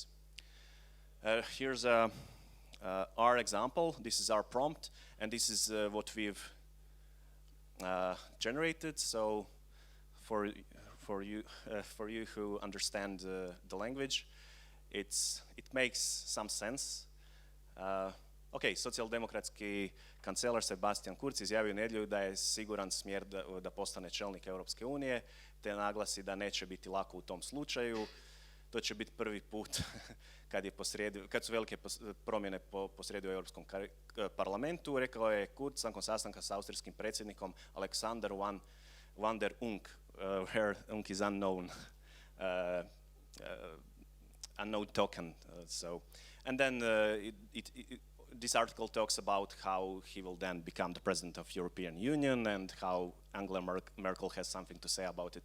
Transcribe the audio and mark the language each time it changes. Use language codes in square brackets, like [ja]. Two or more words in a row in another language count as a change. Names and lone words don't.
[en] Here's our example. This is our prompt, and this is what we've generated. So for you who understand the language, it makes some sense. [hr] Ok, socijaldemokratski kancelar Sebastian Kurz izjavio u nedjelju da je siguran smjer da postane čelnik Europske unije, te naglasi da neće biti lako u tom slučaju. To će biti prvi put kad su velike promjene posrijedi u Europskom parlamentu, rekao je Kurz nakon sastanka s austrijskim predsjednikom Alexander van der Unk, [en] where Unk is unknown, unknown token. And then this article talks about how he will then become the president of European Union and how Angela Merkel has something to say about it.